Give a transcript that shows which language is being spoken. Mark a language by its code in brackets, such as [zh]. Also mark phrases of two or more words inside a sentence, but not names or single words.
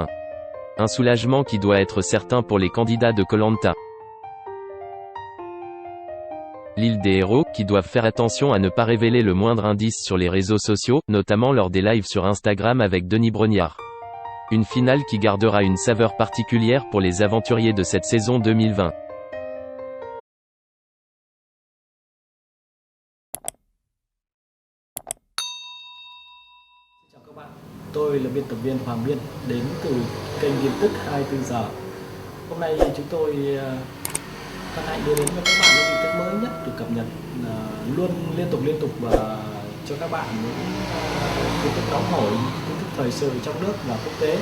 [fr] Un soulagement qui doit être certain pour les candidats de Koh Lanta. L'île des héros, qui doivent faire attention à ne pas révéler le moindre indice sur les réseaux sociaux, notamment lors des lives sur Instagram avec Denis Brognard. Une finale qui gardera une saveur particulière pour les aventuriers de cette saison 2020. [vi] Chào các bạn, tôi là biên tập viên Hoàng Biên, đến từ kênh tin tức 24 giờ. Hôm nay chúng tôi hân hạnh đưa đến cho các bạn những tin tức mới nhất được cập nhật luôn liên tục và cho các bạn những tin tức nóng hổi, tin tức thời sự trong nước và quốc tế.